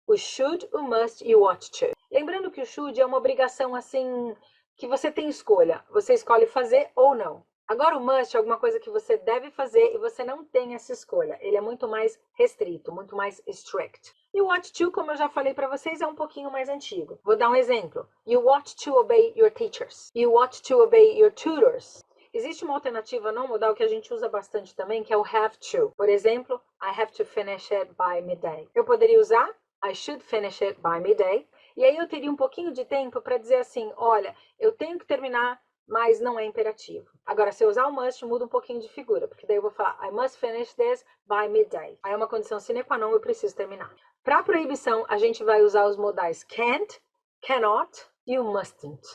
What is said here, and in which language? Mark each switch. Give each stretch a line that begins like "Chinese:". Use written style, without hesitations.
Portuguese: O should, o must e o ought to. Lembrando que o should é uma obrigação assim que você tem escolha. Você escolhe fazer ou não. Agora o must é alguma coisa que você deve fazer e você não tem essa escolha. Ele é muito mais restrito, muito mais strict. E o ought to, como eu já falei para vocês, é um pouquinho mais antigo. Vou dar um exemplo.
English: You ought to obey your teachers. You ought to obey your tutors.
Portuguese: Existe uma alternativa não modal que a gente usa bastante também, que é o have to. Por exemplo,
English: I have to finish it by midday.
Portuguese: Eu poderia usar
English: I should finish it by midday.
Portuguese: E aí eu teria um pouquinho de tempo para dizer assim, olha, eu tenho que terminar, mas não é imperativo. Agora, se eu usar o must, muda um pouquinho de figura, porque daí eu vou falar
English: I must finish this by midday.
Portuguese: Aí é uma condição sine qua non, eu preciso terminar. Para proibição, a gente vai usar os modais can't, cannot e o mustn't.